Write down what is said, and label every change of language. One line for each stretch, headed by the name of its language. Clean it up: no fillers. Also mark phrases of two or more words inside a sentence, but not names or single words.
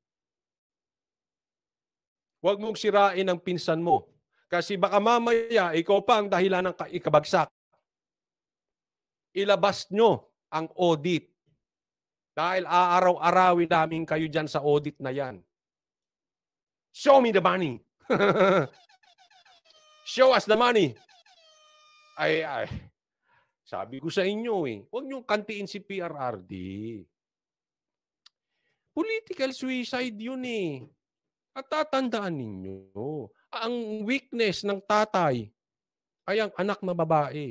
Filipino: Huwag mong sirain ang pinsan mo. Kasi baka mamaya, ikaw pa ang dahilan ng ikabagsak. Ilabas nyo ang audit. Dahil aaraw-arawin namin kayo dyan sa audit na yan.
English: Show me the money. Show us the money. Ay.
Filipino: Sabi ko sa inyo huwag nyo kantiin si PRRD.
English: Political suicide
Filipino: yun At tatandaan ninyo, ang weakness ng tatay ay ang anak na babae.